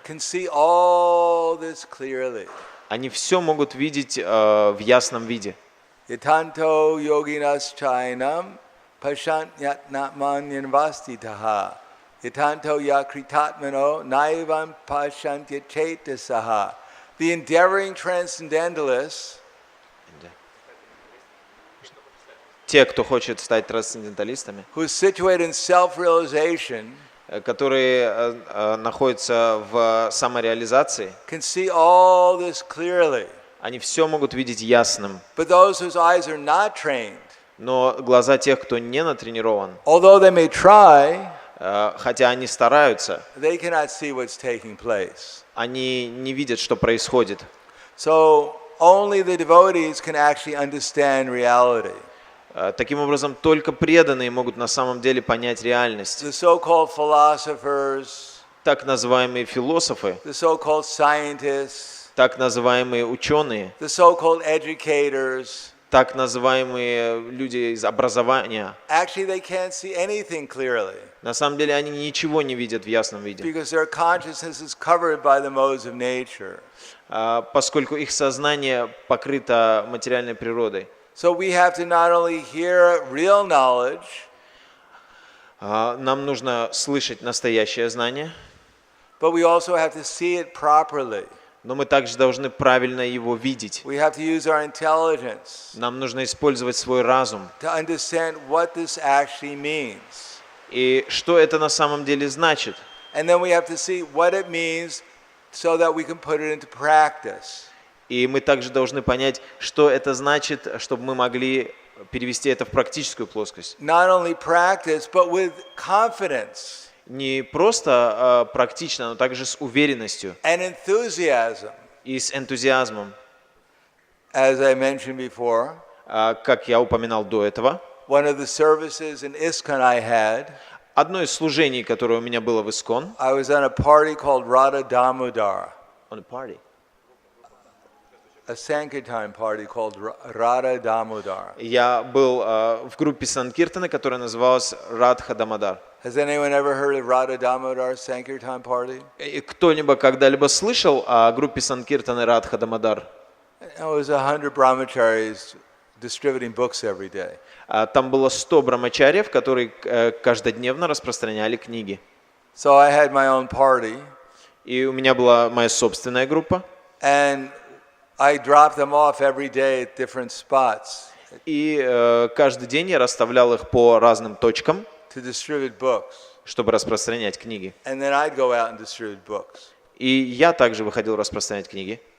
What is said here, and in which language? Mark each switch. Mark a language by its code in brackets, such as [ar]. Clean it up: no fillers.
[en] can see all this clearly. [ru] они все могут видеть в ясном виде. [sa] Yatanto yoginas chainam pashyantnatman yanvastitaha. Yatanto yakritatmano naivam pashyantya chetasaha. [en] The endeavoring transcendentalists [ru] Те, кто хочет стать трансценденталистами, [en] who are situated in self-realization [ru] которые находятся в самореализации, [en] can see all this clearly. [ru] они все могут видеть ясным. [en] But those whose eyes are not trained, [ru] Но глаза тех, кто не натренирован, [en] although they may try, [ru] хотя они стараются, [en] they cannot see what's taking place. [ru] они не видят, что происходит. [en] So only the devotees can actually understand reality. [ru] Таким образом, только преданные могут на самом деле понять реальность. [en] The so-called philosophers, [ru] Так называемые философы, [en] the so-called scientists, [ru] так называемые ученые, [en] the so-called educators, [ru] так называемые люди из образования, [en] actually they can't see anything clearly [ru] на самом деле они ничего не видят в ясном виде, [en] because their consciousness is covered by the modes of nature. [ru] поскольку их сознание покрыто материальной природой. [en] So we have to not only hear real knowledge, [ru] Нам нужно слышать настоящее знание, [en] but we also have to see it properly. [ru] но мы также должны правильно его видеть. [en] We have to use our intelligence [ru] Нам нужно использовать свой разум. [en] to understand what this actually means. [ru] И что это на самом деле значит? [en] And then we have to see what it means so that we can put it into practice. [ru] И мы также должны понять, что это значит, чтобы мы могли перевести это в практическую плоскость. [en] Not only practice, but with confidence [ru] Не просто практично, но также с уверенностью [en] and enthusiasm. [ru] и с энтузиазмом. [en] As I mentioned before, [ru] Как я упоминал до этого, [en] one of the services in ISKCON I had, [ru] одно из служений, которое у меня было в ИСКОН, [en] I was on a party called Radha Damodar, a Sankirtan party called Radha Damodar. [ru] я был в группе Санкиртана, которая называлась Радха Дамодар. [en] Has anyone ever heard of Radha Damodar Sankirtan party? [ru] И кто-либо когда-либо слышал о группе Санкиртана Радха Дамодар? [en] It was 100 brahmacharis distributing books every day. [ru] Там было 100 брамачарьев, которые каждодневно распространяли книги. [en] So I had my own party, [ru] И у меня была моя собственная группа. [en] and I dropped them off every day at different spots [ru] И каждый день я расставлял их по разным точкам, [en] to distribute books. [ru] чтобы распространять книги. [en] And then I'd go out and distribute books. [ru] И я также выходил распространять книги.